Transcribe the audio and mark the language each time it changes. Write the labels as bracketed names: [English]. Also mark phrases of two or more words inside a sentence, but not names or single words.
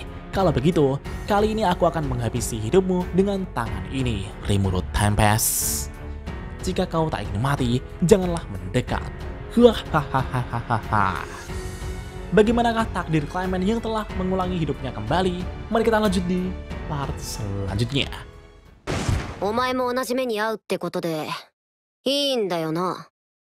[Indonesian] Kalau begitu, kali ini aku akan menghabisi hidupmu dengan tangan ini, Rimuru Tempest. Jika kau tak ingin mati, janganlah mendekat. Hahaha. Bagaimanakah takdir Clement yang telah mengulangi hidupnya kembali? Mari kita lanjut di part selanjutnya. [Japanese] お前も同じ目に遭うってことでいいんだよな。